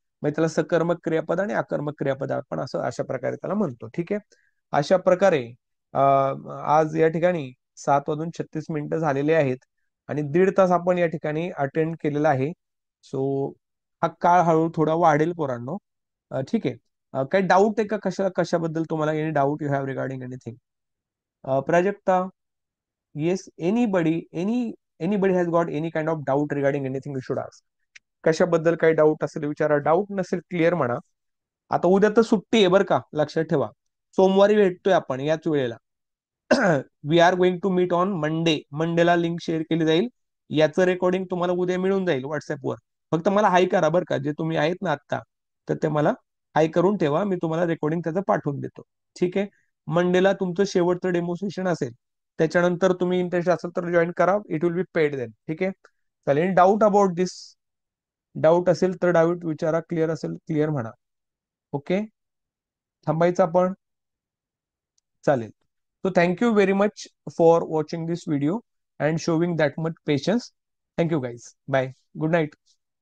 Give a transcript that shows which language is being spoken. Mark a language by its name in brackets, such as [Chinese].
[Marathi] म्हणजे त्याला सकर्मक क्रियापद आणि अकर्मक क्रियापद आपण असं अशा प्रकारे त्याला म्हणतो. ठीक आहे. अशा प्रकारे आज या ठिकाणी 7:36 झालेले आहेत आणि 1.5 तास आपण या ठिकाणी अटेंड केलेला आहे. सो हा काळ हळूहळू थोडा वाढेल पोरांनो. ठीक आहे. काही डाऊट आहे का? कशाबद्दल तुम्हाला? [English] Any doubt you have regarding anything? Prajakta, yes, anybody has got any kind of doubt regarding anything you should ask. [Marathi] कशाबद्दल काही डाऊट असेल विचारा. डाऊट नसेल क्लिअर म्हणा. आता उद्या तर सुट्टी आहे बरं का, लक्षात ठेवा. सोमवारी भेटतोय आपण याच वेळेला. [English] We are going to meet on Monday. [Marathi] Mandela link share केली जाईल. याचं रेकॉर्डिंग तुम्हाला उद्या मिळून जाईल व्हॉट्सअपवर. फक्त मला हाय करा बरं का, जे तुम्ही आहेत ना आत्ता, तर ते मला हाय करून ठेवा. मी तुम्हाला रेकॉर्डिंग त्याचं पाठवून देतो. ठीक आहे. मंडेला तुमचं शेवटचं डेमोन्स्ट्रेशन असेल. त्याच्यानंतर तुम्ही इंटरेस्ट असेल तर जॉईन करा. [English] It will be paid then. [Marathi] ठीक आहे. चालेल. [English] Doubt about this? [Marathi] डाऊट असेल तर डाऊट विचारा. क्लिअर असेल क्लिअर म्हणा. ओके. थांबायचं आपण. चालेल. [English] So thank you very much for watching this video and showing that much patience. Thank you guys. Bye. Good night.